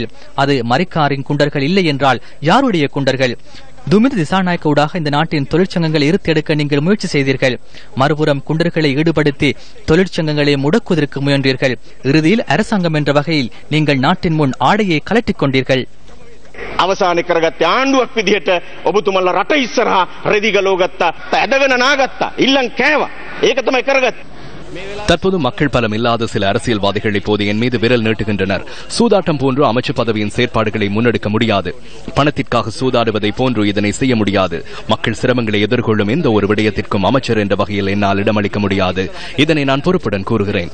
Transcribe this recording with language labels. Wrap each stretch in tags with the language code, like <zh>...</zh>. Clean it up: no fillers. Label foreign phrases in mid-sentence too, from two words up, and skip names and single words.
<ta>அது மரிக்காரின் குண்டர்கள் இல்லை என்றால் யாருடைய குண்டர்கள்? துமித் திசாநாயக்க ஊடாக இந்த நாட்டின் தொழிற்சங்கங்களை இருத்தெடுக்க நீங்கள் முயற்சி செய்தீர்கள். மறுபுறம் குண்டர்களை ஈடுபடுத்தி தொழிற்சங்கங்களை முடக்குவதற்கு முயன்றீர்கள். இறுதியில் அரசாங்கம் என்ற வகையில் நீங்கள் நாட்டின் முன் ஆடையை கலட்டிக் கொண்டீர்கள்.</ta> <si>අවසානයේ කරගත්තේ ආණ්ඩුවක් විදිහට ඔබතුමන්ලා රට ඉස්සරහා රෙදි ගලව ගත්තා, ඇදගෙන නාගත්තා, ඉල්ලන් කෑවා. ඒක තමයි කරගත්තේ.</si> <ta>தற்போது மக்கள் பலம் இல்லாத சில அரசியல்வாதிகள் இப்போது என் மீது விரல் நீட்டுகின்றனர். சூதாட்டம் போன்று அமைச்சு பதவியின் செயற்பாடுகளை முன்னெடுக்க முடியாது. பணத்திற்காக சூதாடுவதை போன்று இதனை செய்ய முடியாது. மக்கள் சிரமங்களை எதிர்கொள்ளும் எந்த ஒரு விடயத்திற்கும் அமைச்சர் என்ற வகையில் என்னால் இடமளிக்க முடியாது. இதனை நான் பொறுப்புடன் கூறுகிறேன்.</ta>